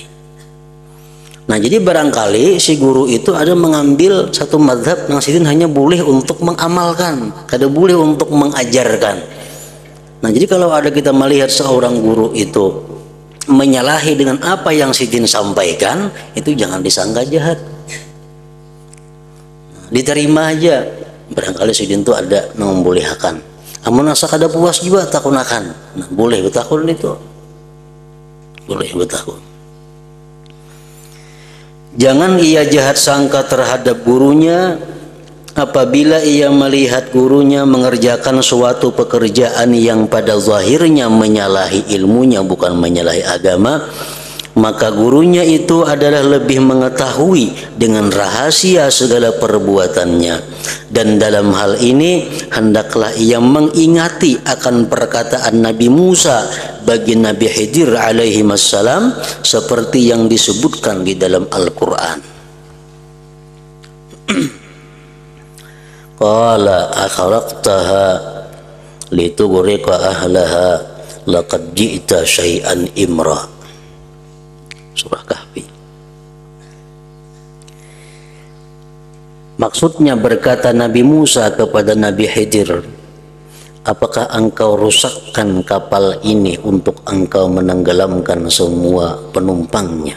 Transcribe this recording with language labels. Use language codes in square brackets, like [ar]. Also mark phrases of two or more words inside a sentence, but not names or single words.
[id] Nah, jadi barangkali si guru itu ada mengambil satu mazhab yang sidin hanya boleh untuk mengamalkan, kada boleh untuk mengajarkan. Nah, jadi kalau ada kita melihat seorang guru itu menyalahi dengan apa yang sidin sampaikan, itu jangan disangka jahat, diterima aja. Barangkali sidin itu ada yang membolehkan, [bjn] amun asa kada puas juga takunakan, nah boleh betakun itu, boleh betakun. [id] Jangan ia jahat sangka terhadap gurunya apabila ia melihat gurunya mengerjakan suatu pekerjaan yang pada zahirnya menyalahi ilmunya, bukan menyalahi agama, maka gurunya itu adalah lebih mengetahui dengan rahasia segala perbuatannya, dan dalam hal ini hendaklah ia mengingati akan perkataan Nabi Musa bagi Nabi Khidir [ar] عليه السلام [id] seperti yang disebutkan di dalam Al-Quran. [ar] قال أخرقتها لتغرق أهلها لقد جئت شيئا إمرا. [id] Surah Kahfi. Maksudnya berkata Nabi Musa kepada Nabi Khidir, apakah engkau rusakkan kapal ini untuk engkau menenggelamkan semua penumpangnya?